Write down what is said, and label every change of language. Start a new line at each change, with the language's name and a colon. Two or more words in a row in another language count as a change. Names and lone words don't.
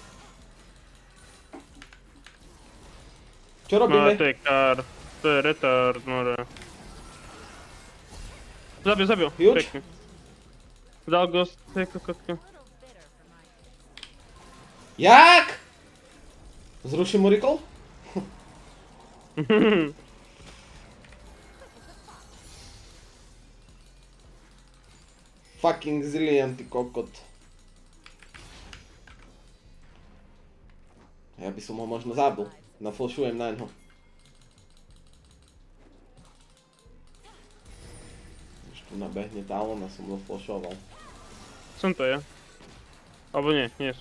Slovak: Čo robíme? No to je kár. To je retard, more. Zabil. Huge? Pekne. Dal ghost, to je kokotka. Jak? Zruším mu recall?
English: Fucking zillion,
Slovak: ty kokot. Ja by som ho možno zabil. Naflšujem na ňo. Už tu nabehne Talon a som zaflšoval. Som to ja. Alebo nie som.